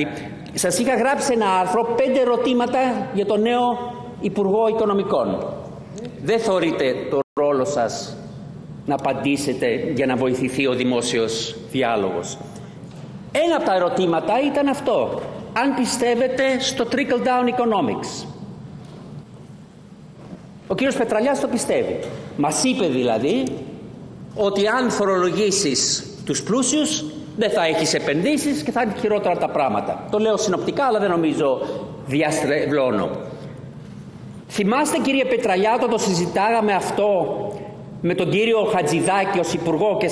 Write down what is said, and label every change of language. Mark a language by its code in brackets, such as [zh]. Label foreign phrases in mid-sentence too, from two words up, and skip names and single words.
[el] Σας είχα γράψει ένα άρθρο, 5 ερωτήματα για τον νέο Υπουργό Οικονομικών. Δεν θεωρείτε το ρόλο σας να απαντήσετε για να βοηθηθεί ο δημόσιος διάλογος? Ένα από τα ερωτήματα ήταν αυτό. Αν πιστεύετε στο [en] trickle-down economics. [el] Ο κύριος Πετραλιάς το πιστεύει. Μας είπε δηλαδή ότι αν φορολογήσεις τους πλούσιους δεν θα έχεις επενδύσεις και θα είναι χειρότερα τα πράγματα. Το λέω συνοπτικά, αλλά δεν νομίζω διαστρεβλώνω. Θυμάστε, κύριε Πετραλιά, όταν το συζητάγαμε αυτό με τον κύριο Χατζηδάκη ως υπουργό και